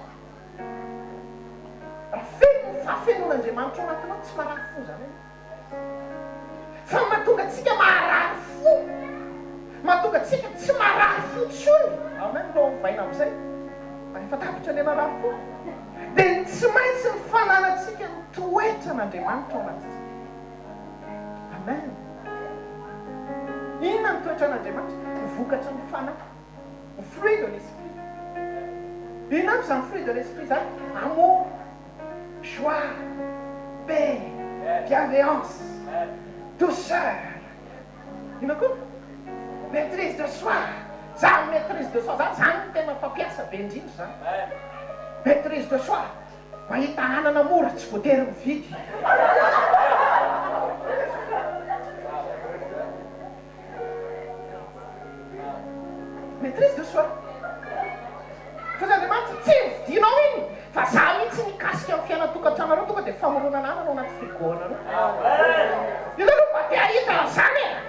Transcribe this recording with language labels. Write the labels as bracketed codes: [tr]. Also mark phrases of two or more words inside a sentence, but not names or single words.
[mg] raha feno fafenon'Andriamanitra ao anatinao tsy marary fo zany fa mahatonga atsika marary fo mahatonga atsika tsy marary fo tsony amen lo mivaina am'izay efa tapitra le marary fo dia tsy maintsy ny fananatsika mitoetra n'Andriamanitra ao anatintsika amen inona mitoetra n'Andriamanitra mivokatra ny fanahy [fr] le fruit de l'esprit [mg] inona aby zany [fr] fruit de l'esprit [mg] zany [fr] amour joie paix bienveillance douceur [mg] inona koa [fr] maîtrise de soi [mg] zany [fr] maîtrise de soi [mg] zany tena fampiasa be indrindra zany [fr] maîtrise de soi [mg] mahita anana mora tsy voatery mividy [fr] maîtrise de soi [mg] fa zandriamanitra tsy vidinao iny fa za mihitsy mikasika amin'ny fiainatokantranareo tonga dia famoronana ananao anaty frigonareo io zany mba te ahita zany